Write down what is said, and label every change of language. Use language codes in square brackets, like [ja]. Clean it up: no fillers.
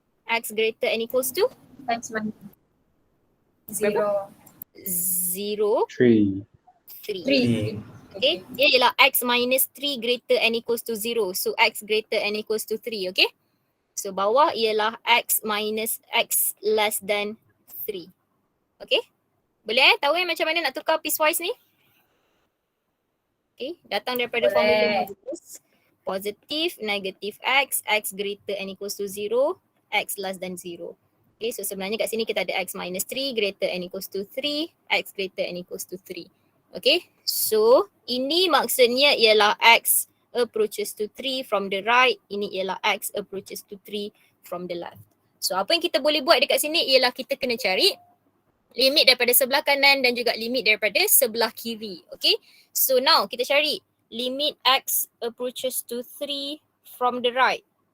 [en] X greater than equals to? X minus 0. 0, 3. 3. Okay, [ms] dia ialah [en] x minus 3 greater than equals to 0. So x greater than equals to 3, okay? So [ms] bawah ialah [en] x minus x less than 3. [ms] Okay? Boleh tahu macam mana nak tukar piecewise ni? Okay, datang daripada formula modulus. [en] Positive, negative x, x greater than equals to 0, x less than 0. Okay, [ms] so sebenarnya kat sini kita ada [en] x minus 3 greater than equals to 3, x greater than equals to 3. Okay, so [ms] ini maksudnya ialah [en] x approaches to 3 from the right, ini ialah x approaches to 3 from the left. [ms] So apa yang kita boleh buat dekat sini ialah kita kena cari limit daripada sebelah kanan dan juga limit daripada sebelah kiri. [en] Okay, so now [ms] kita cari [en] limit x approaches to 3 from the right.